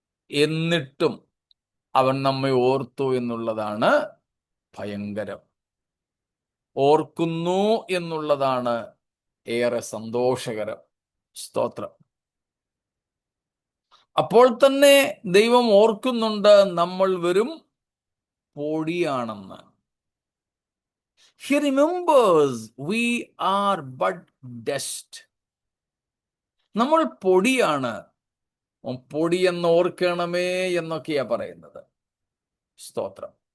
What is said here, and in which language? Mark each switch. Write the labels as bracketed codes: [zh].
[ml] എന്നിട്ടും അവൻ നമ്മെ ഓർത്തു എന്നുള്ളതാണ് ഭയങ്കരം. ഓർക്കുന്നു എന്നുള്ളതാണ് ഏറെ സന്തോഷകരം. സ്തോത്രം. അപ്പോൾ തന്നെ ദൈവം ഓർക്കുന്നുണ്ട്, നമ്മൾ വെറും പൊടിയാണെന്ന്. [en] He remembers we are but dust. [ml] നമ്മൾ പൊടിയാണ്, പൊടിയെന്ന് ഓർക്കണമേ എന്നൊക്കെയാ പറയുന്നത്. സ്തോത്രം.